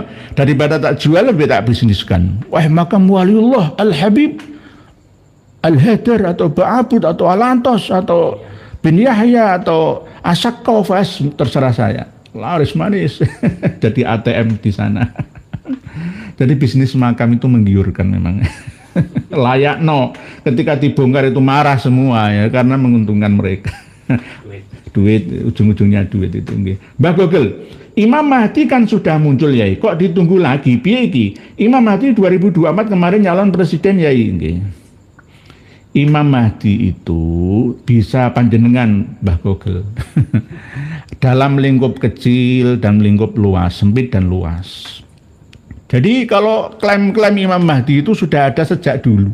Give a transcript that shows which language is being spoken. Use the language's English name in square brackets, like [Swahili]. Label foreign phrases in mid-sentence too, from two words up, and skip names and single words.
[Indonesian] Daripada tak jual lebih tak bisniskan. Wah makam waliullah Al-Habib, Al-Hadar atau Ba'abud atau Al-Antos atau bin Yahya atau Asakkofas, terserah saya. Laris manis. Jadi ATM di sana. Jadi bisnis makam itu menggiurkan memang. [Javanese] Layak no. [Indonesian] Ketika dibongkar itu marah semua ya karena menguntungkan mereka. duit, ujung-ujungnya duit itu nggih. Mbah Gogel, Imam Mahdi kan sudah muncul Yai, kok ditunggu lagi [Javanese] piye iki? [Indonesian] Imam Mahdi 2024 kemarin nyalon presiden Yai nggih. Imam Mahdi itu bisa panjenengan Mbah Gogel dalam lingkup kecil dan lingkup luas, sempit dan luas. Jadi kalau klaim-klaim Imam Mahdi itu sudah ada sejak dulu.